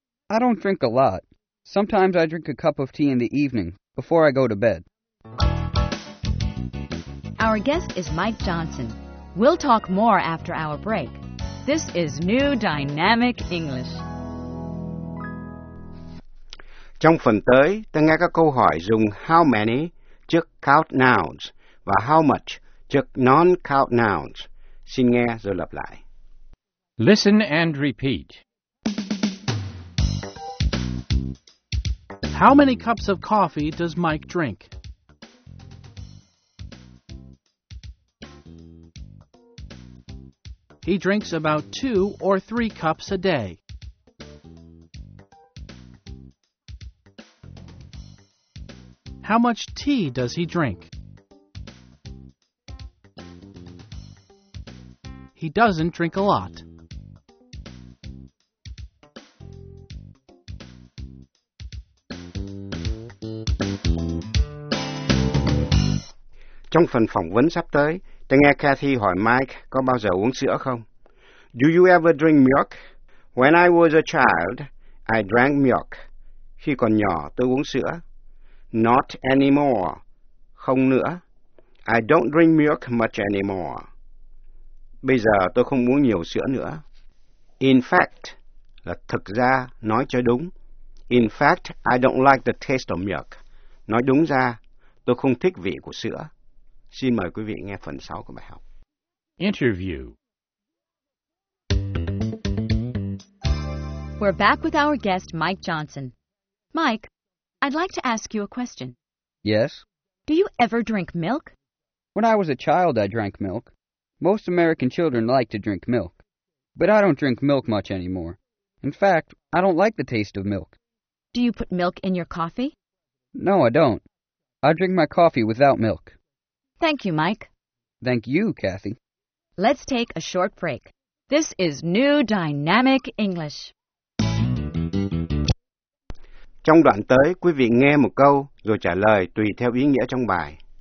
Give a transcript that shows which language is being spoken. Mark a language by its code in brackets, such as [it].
[en] I don't drink a lot. Sometimes I drink a cup of tea in the evening, before I go to bed. Our guest is Mike Johnson. We'll talk more after our break. This is New Dynamic English. [vi] Trong phần tới, ta nghe các câu hỏi dùng how many trước count nouns và how much trước non-count nouns. Xin nghe rồi lặp lại. [en] Listen and repeat. How many cups of coffee does Mike drink? He drinks about 2 or 3 cups a day. How much tea does he drink? He doesn't drink a lot. [vi] Trong phần phỏng vấn sắp tới, tôi nghe Kathy hỏi Mike có bao giờ uống sữa không? [en] Do you ever drink milk? When I was a child, I drank milk. [vi] Khi còn nhỏ, tôi uống sữa. [en] Not anymore. [vi] Không nữa. [en] I don't drink milk much anymore. [vi] Bây giờ tôi không uống nhiều sữa nữa. [en] In fact, [vi] là thực ra, nói cho đúng. [en] In fact, I don't like the taste of milk. [vi] Nói đúng ra, tôi không thích vị của sữa. Xin mời quý vị nghe phần 6 của bài học. [en] Interview. We're back with our guest, Mike Johnson. Mike, I'd like to ask you a question. Yes? Do you ever drink milk? When I was a child, I drank milk. Most American children like to drink milk. But I don't drink milk much anymore. In fact, I don't like the taste of milk. Do you put milk in your coffee? No, I don't. I drink my coffee without milk. Thank you, Mike. Thank you, Kathy. Let's take a short break. This is New Dynamic English. [vi] Trong đoạn tới, quý vị nghe một câu rồi trả lời tùy theo ý nghĩa trong bài.